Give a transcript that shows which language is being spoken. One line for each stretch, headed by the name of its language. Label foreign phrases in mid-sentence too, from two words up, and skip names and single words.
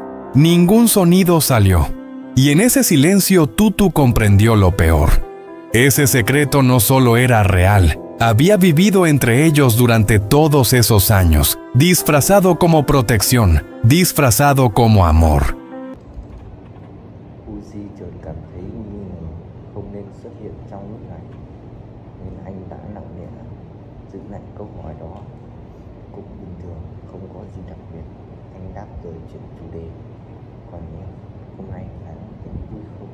Spanish: Ningún sonido salió. Y en ese silencio Tutu comprendió lo peor. Ese secreto no solo era real, había vivido entre ellos durante todos esos años, disfrazado como protección, disfrazado como amor.
Vietnamese: Uzi chợt cảm thấy nghi ngờ không nên xuất hiện trong lúc này, nên anh đã nặng nề giữ lại câu hỏi đó. Cũng bình thường, không có gì đặc biệt, anh đáp rồi chuyển chủ đề. Còn em, hôm nay anh thấy vui không?